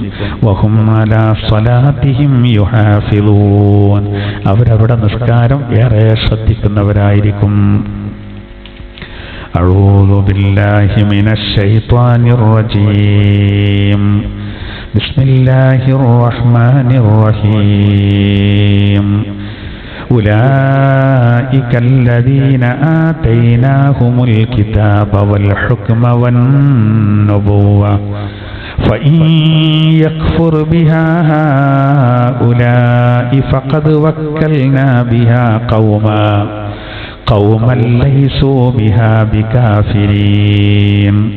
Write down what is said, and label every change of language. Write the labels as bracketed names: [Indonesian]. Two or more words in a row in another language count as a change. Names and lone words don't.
[Arabic] وهم على صلاتهم يحافظون, [Malayalam] അവരവിടെ നിസ്കാരം ഏറെ ശ്രദ്ധിക്കുന്നവരായിരിക്കും. [Arabic] أعوذ بالله من الشيطان الرجيم. بسم الله الرحمن الرحيم. أولئك الذين آتيناهم الكتاب والحكم والنبوة فإن يكفر بها هؤلاء فقد وكلنا بها قوما ليسوا بها بكافرين.